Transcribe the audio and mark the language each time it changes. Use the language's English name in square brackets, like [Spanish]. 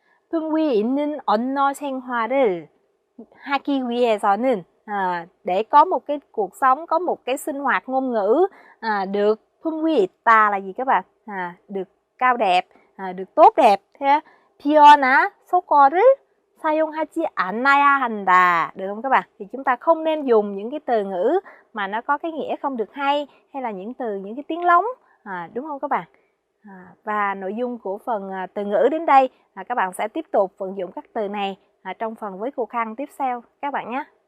[Korean] 풍위 있는 언어 생활을 하기 위해서는, [Vietnamese] để có một cái cuộc sống, có một cái sinh hoạt ngôn ngữ được [Korean] 풍위 있다 [Vietnamese] là gì các bạn? Được cao đẹp, được tốt đẹp. [Korean] 비어나 속어를 사용하지 않아야 한다. [Vietnamese] Được không các bạn? Thì chúng ta không nên dùng những cái từ ngữ mà nó có cái nghĩa không được hay, hay là những cái tiếng lóng, đúng không các bạn? Và nội dung của phần từ ngữ đến đây, các bạn sẽ tiếp tục vận dụng các từ này trong phần với cô Khang tiếp theo các bạn nhé.